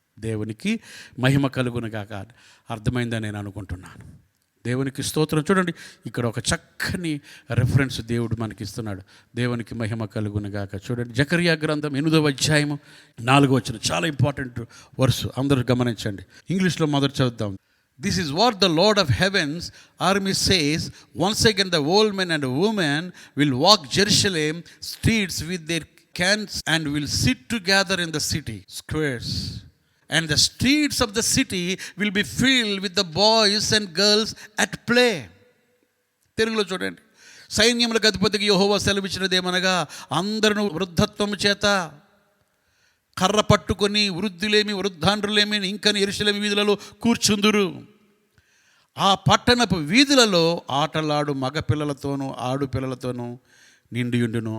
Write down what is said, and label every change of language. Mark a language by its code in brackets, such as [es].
[te] దేవునికి మహిమ కలుగును గాక. అర్థమైందని నేను అనుకుంటున్నాను. దేవునికి స్తోత్రం. చూడండి, ఇక్కడ ఒక చక్కని రెఫరెన్స్ దేవుడు మనకి ఇస్తున్నాడు. దేవునికి మహిమ కలుగును గాక. చూడండి, జకర్యా గ్రంథం 8వ అధ్యాయము 4వ వచనం, చాలా ఇంపార్టెంట్ వర్స్, అందరూ గమనించండి. ఇంగ్లీష్లో మొదటి చదువుదాం. [en] This is what the Lord of Heaven's army says, once again the old men and women will walk Jerusalem streets with their cans and will sit together in the city squares. And the streets of the city will be filled with the boys and girls at play. [te] తెలుగులో చూడండి, సైన్యములకు అధిపతికి యెహోవా సెలవిచ్చినదేమనగా, అందరూ వృద్ధత్వము చేత కర్ర పట్టుకొని వృద్ధాండ్రులేమి ఇంకని యెరూషలేము వీధులలో కూర్చుందురు. ఆ పట్టణపు వీధులలో ఆటలాడు మగ పిల్లలతోనూ ఆడుపిల్లలతోనూ నిండియుండును.